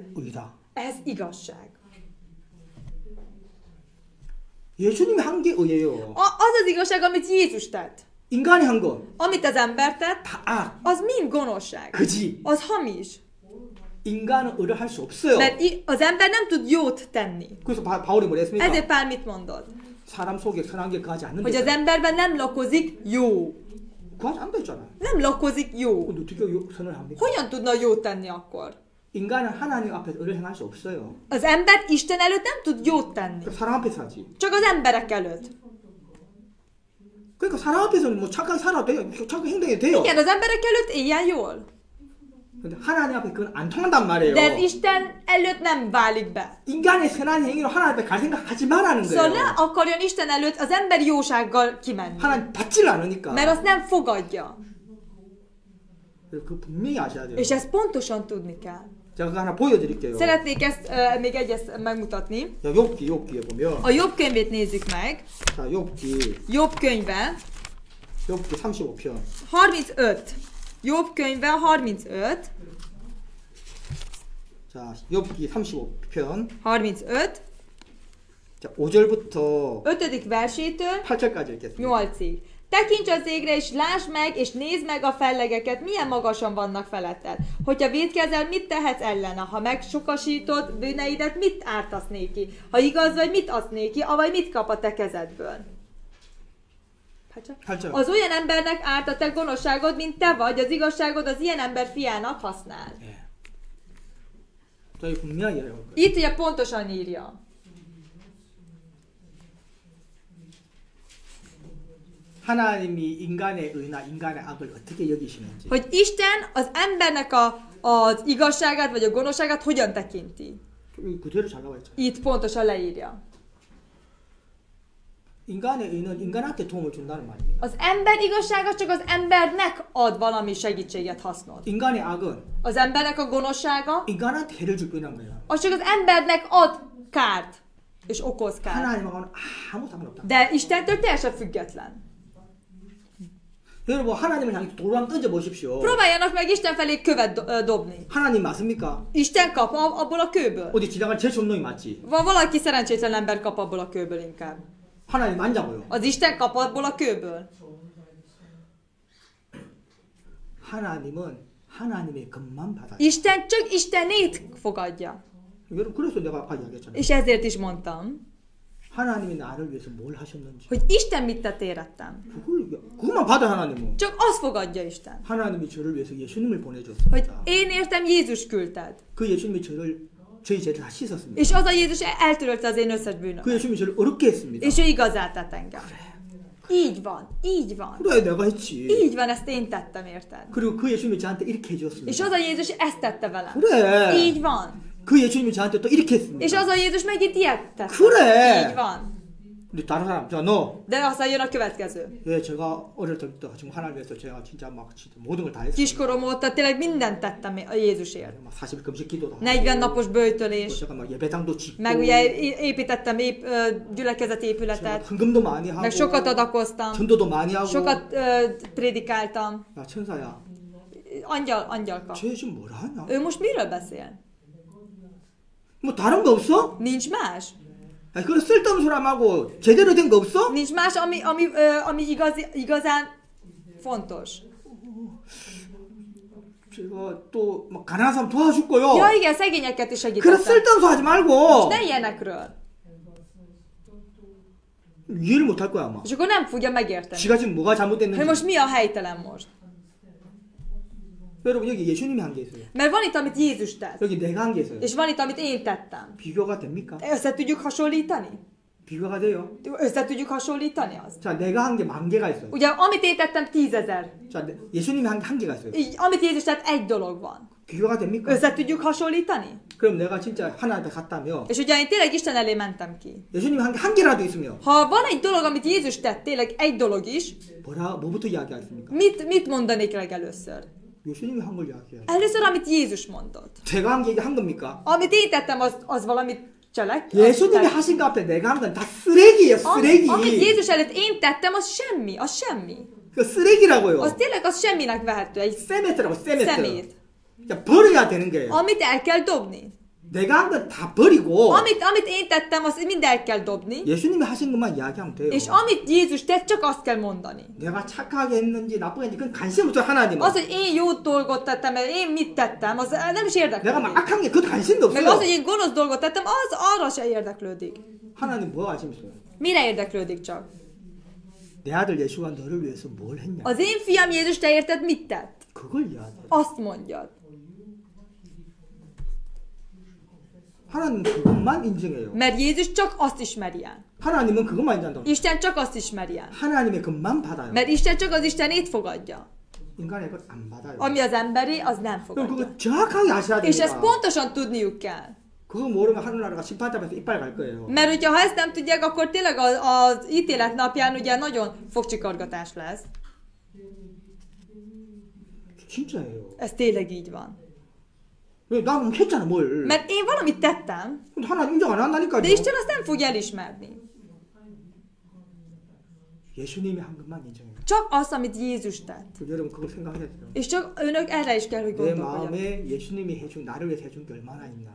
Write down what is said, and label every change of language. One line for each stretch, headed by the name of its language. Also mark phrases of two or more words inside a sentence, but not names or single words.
Korean: 의다.
Hungarian: Ez igazság.
Korean: 예수님이 한 게 의예요.
Hungarian: Az az igazság, amit Jézus tett.
Korean: 인간이 한 건 다
Hungarian: Amit az ember tett,
Korean: 악,
Hungarian: az mind gonoszság.
Korean: 그지.
Hungarian: Az hamis.
Korean: 인간은 의를 할 수 없어요.
Hungarian: Mert az ember nem tud jót tenni.
Korean: 그래서 바울이 뭐라 했습니까?
Hungarian: Ezért Pál mit mondott?
Korean: 사람 속에 선한 게 거하지
Hungarian: Hogy az
Korean: 않는다.
Hungarian: emberben nem lakozik jó.
Korean: 거하지 않다 했잖아.
Hungarian: Nem lakozik jó.
Korean: 근데 어떻게 선을 합니까?
Hungarian: Hogyan tudna jót tenni akkor?
Korean: 인간은 하나님 앞에서 의를 행할 수 없어요.
Hungarian: Az ember Isten előtt nem tud jót tenni.
Korean: 사람 앞에서 하지.
Hungarian: Csak az emberek előtt.
Korean: 그러니까 사람 앞에서는 뭐 착하게 살아도 돼요. 착하게 행동해도 돼요.
Hungarian: Igen, az emberek előtt éljen jól.
Korean: 근데 하나님 앞에 그건 안 통한단 말이에요.
Hungarian: De ez Isten előtt nem válik be.
Korean: 인간의 선한 행위로 하나님 앞에 갈 생각 하지 말라는
Hungarian: Szóval ne
Korean: 거예요.
Hungarian: akarjon Isten előtt az emberi jósággal kimenni.
Korean: 하나님 받지를 않으니까.
Hungarian: Mert azt nem fogadja.
Korean: 그 분명히 아셔야 돼요.
Hungarian: És ezt pontosan tudni kell.
Korean: 제가 그거 하나 보여드릴게요.
Hungarian: Szeretnék ezt még egyet megmutatni.
Korean: 자, 욥기에 보면
Hungarian: A Jobb könyvét nézzük meg.
Korean: 자, 욥기
Hungarian: Jobb könyve
Korean: 35편.
Hungarian: 35. Jobb könyve 35.
Korean: 자, 욥기 35편. 35. 자, 5절부터
Hungarian: 5. versétől
Korean: 8절까지 읽겠습니다.
Hungarian: 8-ig. Tekints az égre, és lásd meg, és nézd meg a fellegeket, milyen magasan vannak feletted. Hogyha vétkezel, mit tehetsz ellene? Ha megsokasítod bűneidet, mit ártasz néki? Ha igaz vagy, mit adsz néki? Avagy mit kap a te kezedből? Az olyan embernek árt a te gonoszságod, mint te vagy, az igazságod az ilyen ember fiának használ. Itt ugye pontosan írja.
Korean: 하나님이 인간의 의나 인간의 악을 어떻게 여기시는지.
Hungarian: Hogy Isten az embernek az igazságát vagy a gonoszságát hogyan tekinti.
Korean: 그대로 잘 나와 있죠.
Hungarian: Itt pontosan leírja.
Korean: 인간의 의는 인간한테 도움을 준다는 말입니다.
Hungarian: Az ember igazsága csak az embernek ad valami segítséget, hasznot.
Korean: 인간의 악은
Hungarian: Az embernek a gonoszsága
Korean: 인간한테 해를 줄 뿐이란 거예요.
Hungarian: az csak az embernek ad kárt és okoz kárt.
Korean: 하나님하고는 아무 상관없다.
Hungarian: De Istentől teljesen független.
Korean: 여러분 하나님을 향해 돌을 한번 던져 보십시오.
Hungarian: Próbáljanak meg Isten felé követ dobni.
Korean: 하나님 맞습니까?
Hungarian: Isten kap abból a kőből.
Korean: 어디 지나갈 제일 놈이 맞지?
Hungarian: Valaki szerencsétlen ember kap abból a kőből inkább.
Korean: 하나님 맞냐고요?
Hungarian: Az Isten kap abból a kőből.
Korean: 하나님은 하나님의 것만 받아요.
Hungarian: Isten csak Istenét fogadja.
Korean: 여러분 그래서 내가 아까 이야기했잖아요.
Hungarian: És ezért is mondtam,
Korean: 하나님이 나를 위해서 뭘 하셨는지.
Hungarian: hogy Isten mit tett érettem.
Korean: 그것만 받아 하나님은.
Hungarian: Csak azt fogadja Isten.
Korean: 하나님이 저를 위해서 예수님을 보내줬습니다.
Hungarian: Hogy én értem Jézus küldted.
Korean: 그 예수님이 저희 죄를 다 씻었습니다.
Hungarian: És az a Jézus eltörölte az én összes
Korean: 그
Hungarian: bűnömet.
Korean: 예수님이 저를 어렵게 했습니다.
Hungarian: És ő igazát tett engem. Így van, így van.
Korean: 그래 내가 했지.
Hungarian: Így van, ezt én tettem, érted?
Korean: 그리고 그 예수님이 저한테 이렇게 해주었습니다.
Hungarian: És az a Jézus ezt tette velem.
Korean: 그래.
Hungarian: Így van.
Korean: 그 예수님이 저한테 또 이렇게 했습니다.
Hungarian: És az a Jézus megint ilyet tette.
Korean: 그래.
Hungarian: Így van.
Korean: 근데 다른 사람, 자 너.
Hungarian: De aztán jön a következő.
Korean: 예, 제가 어릴 때부터 지금 하나님 위해서 제가 진짜 막 진짜 모든 걸 다 했어요.
Hungarian: Kiskorom óta tényleg mindent tettem a Jézusért.
Korean: 막 40일 금식 기도도 하고.
Hungarian: 40 napos böjtölés.
Korean: 제가 막 예배당도 짓고.
Hungarian: Meg ugye építettem gyülekezeti épületet.
Korean: 헌금도 많이 하고.
Hungarian: Meg sokat adakoztam.
Korean: 전도도 많이 하고.
Hungarian: Sokat prédikáltam.
Korean: 야 천사야.
Hungarian: Angyalka.
Korean: 쟤 지금 뭐라 하냐?
Hungarian: Ő most miről beszél?
Korean: 뭐 다른 거 없어?
Hungarian: Nincs más?
Korean: 아니 그런 쓸데없는 사람하고 제대로 된 거 없어?
Hungarian: Nincs más, ami igazán fontos.
Korean: 제가 또 막 가난한 사람 도와줄 거요.
Hungarian: Ja igen, szegényeket is
Korean: 그런
Hungarian: segítettem.
Korean: 쓸데없는 소 하지 말고.
Hungarian: Ne ilyenekről.
Korean: 이해를 못 할 거야 아마.
Hungarian: És akkor nem fogja megérteni.
Korean: 지가 지금 뭐가
Hungarian: Hogy
Korean: 잘못됐는지.
Hungarian: most mi a helytelen most.
Korean: 여러분 여기 예수님이 한 게 있어요.
Hungarian: Mert van itt, amit Jézus tett.
Korean: 여기 내가 한 게 있어요.
Hungarian: És van itt, amit én tettem.
Korean: 비교가 됩니까?
Hungarian: Össze tudjuk hasonlítani?
Korean: 비교가 돼요.
Hungarian: Össze tudjuk hasonlítani azt?
Korean: 자, 내가 한 게 10,000개가 있어요.
Hungarian: Ugye, amit én tettem 10,000.
Korean: 자, 예수님이 한 게 1개가 있어요.
Hungarian: Így, amit Jézus tett, egy dolog van.
Korean: 비교가 됩니까?
Hungarian: Össze tudjuk hasonlítani?
Korean: 그럼 내가 진짜 하나님한테 갔다며
Hungarian: És ugye én tényleg Isten elé mentem ki.
Korean: 예수님이 한 게 1개라도 있으며
Hungarian: Ha van egy dolog, amit Jézus tett, tényleg egy dolog is,
Korean: 뭐부터 이야기하겠습니까?
Hungarian: mit mondanék legelőször?
Korean: 예수님이 한 걸 이야기해요.
Hungarian: Először, amit Jézus mondott.
Korean: 제가 한 게 한 겁니까?
Hungarian: Amit én tettem, az valamit cselek.
Korean: 예수님이 하신 거 앞에 내가 한 건 다 쓰레기예요, 쓰레기.
Hungarian: Amit Jézus előtt én tettem, az semmi.
Korean: 그 쓰레기라고요.
Hungarian: Az tényleg az semminek vehető, egy
Korean: 세메트라고 세메트.
Hungarian: szemét.
Korean: 버려야 되는 거예요.
Hungarian: Amit el kell dobni.
Korean: 내가 한 건 다 버리고
Hungarian: Amit én tettem, azt mind el kell dobni.
Korean: 예수님이 하신 것만 이야기하면 돼요.
Hungarian: És amit Jézus tett, csak azt kell mondani.
Korean: 내가 착하게 했는지 나쁘게 했는지 그건 관심 없어요, 하나님은.
Hungarian: Az, hogy én jó dolgot tettem, én mit tettem, az nem is érdeklődik.
Korean: 내가 막 악한 게 그것도 관심도
Hungarian: Meg az, hogy
Korean: 없어요.
Hungarian: én gonosz dolgot tettem, az arra se érdeklődik.
Korean: 하나님 뭐 관심 있어요?
Hungarian: Mire érdeklődik csak?
Korean: 내 아들 예수가 너를 위해서 뭘 했냐?
Hungarian: Az én fiam Jézus, te érted, mit tett?
Korean: 그걸 이야기해.
Hungarian: Azt mondjad.
Korean: 하나님은 그것만 인정해요.
Hungarian: Mert Jézus csak azt ismeri el.
Korean: 하나님은 그것만 인정한다.
Hungarian: Isten csak azt ismeri el.
Korean: 하나님의 것만 받아요.
Hungarian: Mert Isten csak az Istenét fogadja.
Korean: 인간의 것 안 받아요.
Hungarian: Ami az emberi, az nem
Korean: 그럼
Hungarian: fogadja.
Korean: 그거 정확하게 아셔야
Hungarian: És ezt
Korean: 됩니다.
Hungarian: pontosan tudniuk kell.
Korean: 그거 모르면 하늘나라가 심판탑에서 이빨 갈 거예요.
Hungarian: Mert hogyha ha ezt nem tudják, akkor tényleg az ítélet napján ugye nagyon fogcsikargatás lesz.
Korean: 진짜예요.
Hungarian: Ez tényleg így van.
Korean: 왜 나는 했잖아 뭘.
Hungarian: Mert én valamit tettem,
Korean: 근데 하나님 인정 안 한다니까요.
Hungarian: de Isten azt nem fogja elismerni.
Korean: 예수님이 한 것만 인정해요.
Hungarian: Csak azt, amit Jézus tett.
Korean: 여러분 그걸 생각해야 돼요.
Hungarian: És csak önök erre is kell, hogy
Korean: 내
Hungarian: gondolkodjanak.
Korean: 마음에 예수님이 해준 나를 위해서 해준 게 얼마나 있나.